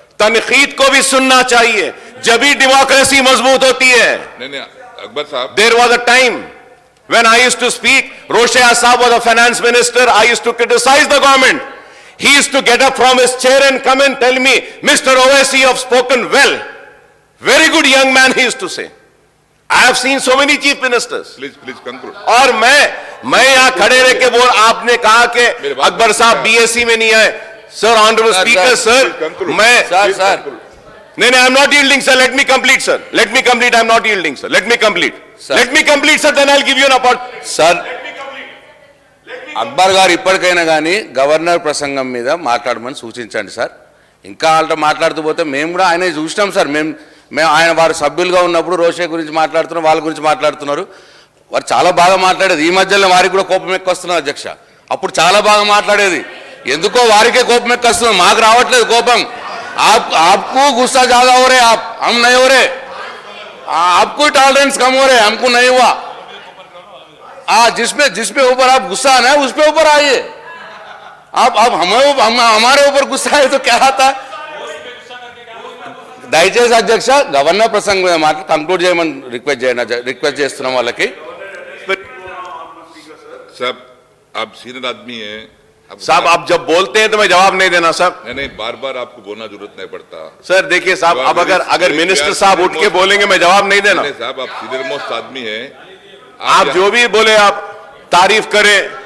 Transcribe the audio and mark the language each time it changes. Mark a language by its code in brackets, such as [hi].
[hi] तनकीद को भी सुनना चाहिए, जब ही डेमोक्रेसी मजबूत होती है। नहीं, अकबर साहब, [en] There was a time when I used to speak, Roshea Saab was a finance minister, I used to criticize the government. He used to get up from his chair and come and tell me, Mr. Owaisi, you have spoken well. Very good young man, he used to say. I have seen so many chief ministers. Please conclude. [hi] और मैं यहाँ खड़े रह के बोल, आपने कहा कि अकबर साहब बीएससी में नहीं आए। [en] Sir, honourable speaker sir, मैं sir नहीं, I am not yielding, sir. Let me complete, sir. Let me complete. I am not yielding, sir. Let me complete. Sir. Let me complete, sir. Then I'll give you an opportunity. [te] Sir, Akbar గారు ఇప్పటికైనా కానీ governor ప్రసంగం మీద మాట్లాడమని సూచించండి sir. ఇంకా వాళ్ళతో మాట్లాడుతూ పోతే మేము కూడా ఆయన చూసినాం సార్. మేము ఆయన వారు సభ్యులుగా ఉన్నప్పుడు రోషే గురించి మాట్లాడుతున్నారు, వాళ్ళ గురించి మాట్లాడుతున్నారు. వారు చాలా బాగా మాట్లాడేది. ఈ మధ్యలో వారికి కూడా కోపం ఎక్కువస్తున్నారు అధ్యక్ష. అప్పుడు చాలా బాగా మాట్లాడేది. ఎందుకో వారికే కోపం ఎక్కువస్తుంది, మాకు రావట్లేదు కోపం. [hi] आपको गुस्सा ज्यादा हो रहे, हम नहीं हो रहे। आपको टॉलरेंस कम हो रहे, हमको नहीं हुआ। जिसपे ऊपर आप गुस्सा आना है उस पे ऊपर आइए। आप हमारे ऊपर गुस्सा है तो क्या आता है? [te] దయచేసి అధ్యక్ష గవర్నర్ ప్రసంగం మీద మాట కంక్లూడ్ చేయమని రిక్వెస్ట్ చేస్తున్నాం వాళ్ళకి। [hi] साहब, आप सीनियर आदमी हैं। साहब, आप जब बोलते हैं तो मैं जवाब नहीं देना साहब। नहीं, बार बार आपको बोलना जरूरत नहीं पड़ता। सर देखिए साहब, अब अगर मिनिस्टर साहब उठ के बोलेंगे मैं जवाब नहीं देना। साहब, आप सीनियर मोस्ट आदमी हैं। आप जो भी बोले आप तारीफ करें।